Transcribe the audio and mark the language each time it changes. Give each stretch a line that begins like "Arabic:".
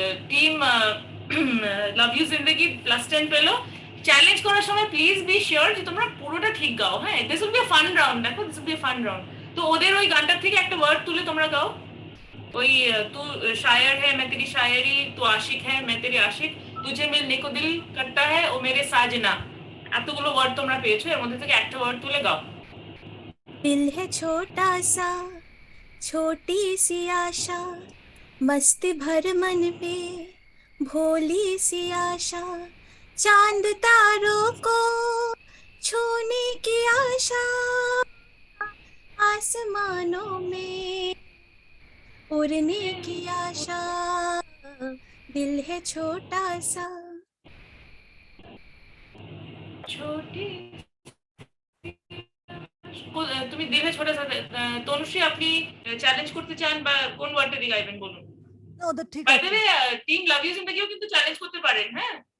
Bangla: Team love you জিন্দেগি +10 পেলো। Challenge করার সময়
English: please be sure
Bangla: যে তোমরা পুরোটা ঠিক গাও, হ্যাঁ?
English: this will be a fun round,
Bangla: দেখো
English: This will be a fun round.
Bangla: তো ওদের ওই গানটা থেকে একটা ওয়ার্ড তুলে তোমরা গাও।
Hindi: ওই तू शायर है मैं तेरी शायरी, तू आशिक है मैं तेरी आशिक, तुझे मिलने को दिल करता है ओ मेरे साजना।
Bangla: এতগুলো ওয়ার্ড তোমরা পেয়েছো, এর মধ্যে থেকে একটা ওয়ার্ড তুলে গাও।
Hindi: दिल है छोटा सा, छोटी सी आशा, मस्ती भर मन पे, भोली सी आशा, चांद तारों को छूने की आशा, आसमानों में उड़ने की आशा, दिल है छोटा सा।
Bangla: ছোটি তুমি দিলে ছোট সাথে তনুশ্রী, আপনি চ্যালেঞ্জ করতে চান বা কোন ওয়ার্ডটা দিয়ে গাইবেন বলুন? ওদের ঠিক
English: by
Bangla: আছে।
English: the way,
Bangla: team love you জিন্দেগিও কিন্তু চ্যালেঞ্জ করতে পারেন, হ্যাঁ?